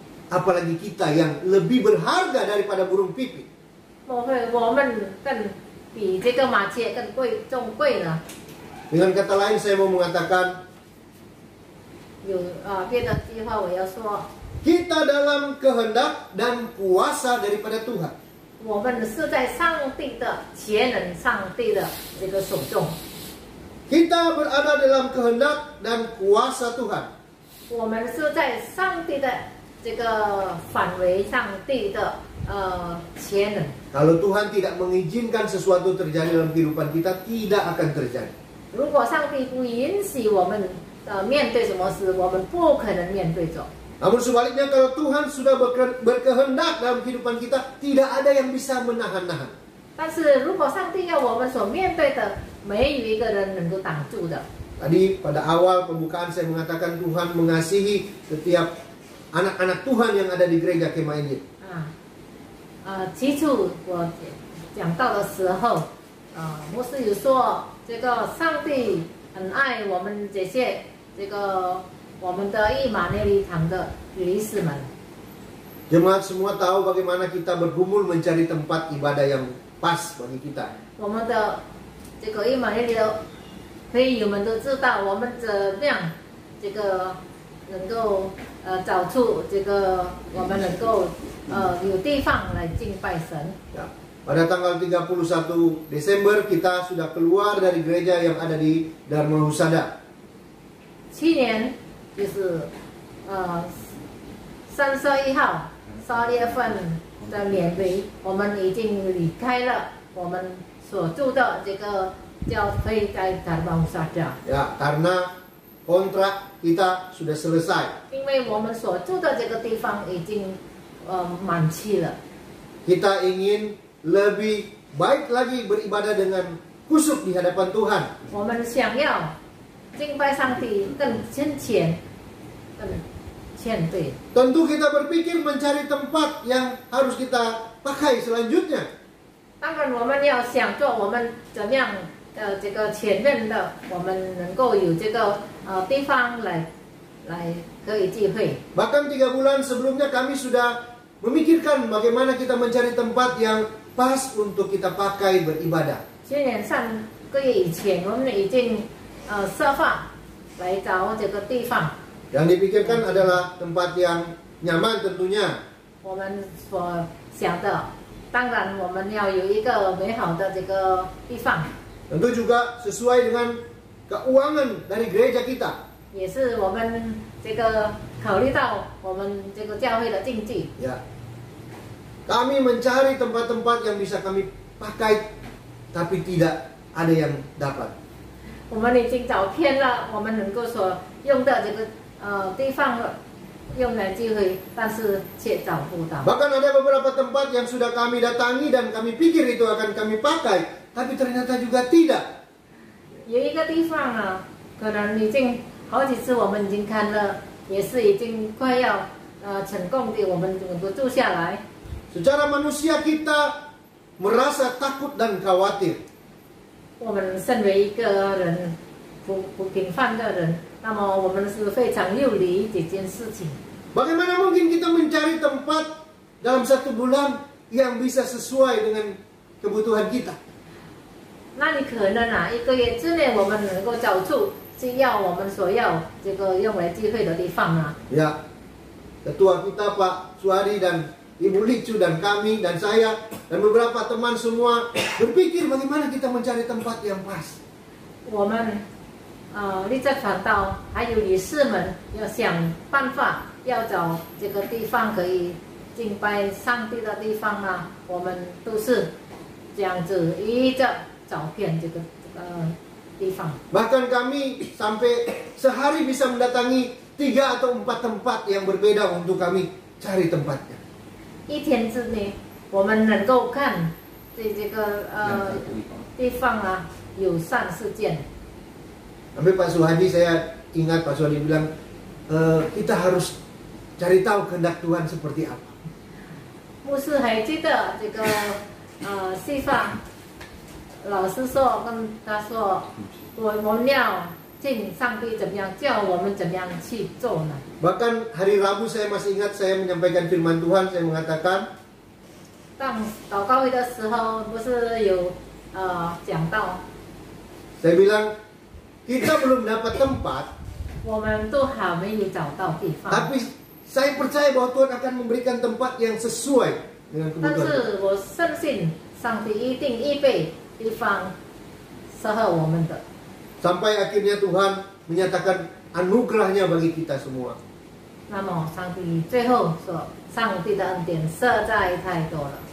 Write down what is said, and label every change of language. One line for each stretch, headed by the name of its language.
Indonesian: apalagi kita yang lebih berharga daripada burung pipit.
Chinese: 我们更比这个麻雀更重贵呢。
Indonesian: Dengan kata lain saya mau mengatakan
Chinese: 有别的句话我要说，
Indonesian: kita dalam kehendak dan kuasa daripada Tuhan.
Chinese: 我们是在上帝的全能、上帝的这个手中，
Indonesian: Kita berada dalam kehendak dan kuasa Tuhan.
Chinese: 我们是在上帝的这个范围、上帝的全能。
Indonesian: Kalau Tuhan tidak mengizinkan sesuatu terjadi dalam kehidupan kita, tidak akan terjadi.
Chinese: 如果上帝不允许我们面对什么事，我们不可能面对走。
Indonesian: Namun sebaliknya kalau Tuhan sudah berkehendak dalam kehidupan kita, tidak ada yang bisa menahan-nahan.
Chinese: 但是如果上帝要我们所面对的，没有一个人能够挡住的。
Indonesian: Tadi pada awal pembukaan saya mengatakan Tuhan mengasihi setiap anak-anak Tuhan yang ada di gereja Kemah Injil.
Chinese: 起初我讲到的时候，牧师有说，这个上帝很爱我们这些我们的以马内利堂的女士们。
Indonesian: Jemaat semua tahu bagaimana kita bergumul mencari tempat ibadah yang pas bagi kita.
Chinese: 我们的这个以马内利的会友们都知道，我们怎么样能够找出我们能够有地方来敬拜神。
Indonesian: Ya. Pada tanggal 31 Desember kita sudah keluar dari gereja yang ada di Dharma Husada.
Chinese: 去年就是31号12月份的年尾，我们已经离开了我们所住的这个教会在Dharma Husada。
Indonesian: Ya, karena kontrak kita sudah selesai.
Chinese: 因为我们所住的这个地方已经满期了。
Indonesian: Kita ingin lebih baik lagi beribadah dengan khusyuk di hadapan Tuhan.
Chinese: 我们想要敬拜上帝更虔虔、更谦卑。
Indonesian: Tentu kita berpikir mencari tempat yang harus kita pakai selanjutnya.
Chinese: 当然，我们要想做我们怎么样这个前面的，我们能够有这个地方来可以聚会。
Indonesian: Bahkan 3 bulan sebelumnya kami sudah memikirkan bagaimana kita mencari tempat yang pas untuk kita pakai beribadah.
Chinese: 去年3个月以前，我们已经设法来找这个地方。
Indonesian: Yang dipikirkan adalah tempat yang nyaman tentunya.
Chinese: 我们所想的，当然我们要有一个美好的这个地方，
Indonesian: Tentu juga sesuai dengan keuangan dari gereja kita.
Chinese: 也是我们这个考虑到我们这个教会的经济。
Indonesian: Ya. Kami mencari tempat-tempat yang bisa kami pakai, tapi tidak ada yang dapat.
Chinese: 我们已经找遍了我们能够所用的这个地方用来聚会，但是却找不到。
Indonesian: Bahkan ada beberapa tempat yang sudah kami datangi dan kami pikir itu akan kami pakai, tapi ternyata juga tidak.
Chinese: 有一个地方啊，可能已经好几次我们已经看了，也是已经快要成功的，我们能够住下来。
Indonesian: Secara manusia kita merasa takut dan khawatir.
Chinese: 我们身为一个人不平凡的人，那么我们是非常忧虑这件事情。
Indonesian: Bagaimana mungkin kita mencari tempat dalam 1 bulan yang bisa sesuai dengan kebutuhan kita?
Chinese: 那你可能啊，1个月之内我们能够找出需要我们所要这个用来聚会的地方啊。
Indonesian: Ya, ketua kita Pak Suhadi dan Ibu Licu dan kami dan saya dan beberapa teman semua berpikir bagaimana kita mencari tempat yang pas.
Chinese: 我们立在传道还有理事们要想办法，要找这个地方可以敬拜上帝的地方啊，我们都是这样子一直找遍这个地方。
Indonesian: Bahkan kami sampai sehari bisa mendatangi 3 atau 4 tempat yang berbeda untuk kami cari tempatnya.
Chinese: 1天之内，我们能够看这个地方啊有3、4件。
Indonesian: Sampai Pak Suhadi, saya ingat Pak Suhadi bilang kita harus cari tahu kehendak Tuhan seperti apa.
Chinese: 牧师还记得这个西方老师说跟他说，我们要听上帝怎么样，叫我们怎么样去做呢？
Indonesian: Bahkan hari Rabu saya masih ingat saya menyampaikan firman Tuhan, saya mengatakan
Chinese: 当祷告会的时候，不是有讲到，
Indonesian: saya bilang kita belum dapat tempat,
Chinese: 我们都还没有找到地方，
Indonesian: tapi saya percaya bahwa Tuhan akan memberikan tempat yang sesuai dengan
Chinese: 但
Indonesian: kebutuhan.
Chinese: 是我深信上帝一定预备地方适合我们的。
Indonesian: Sampai akhirnya Tuhan menyatakan anugerahnya bagi kita semua.
Chinese: 那么上帝最后说，上帝的恩典实在太多了。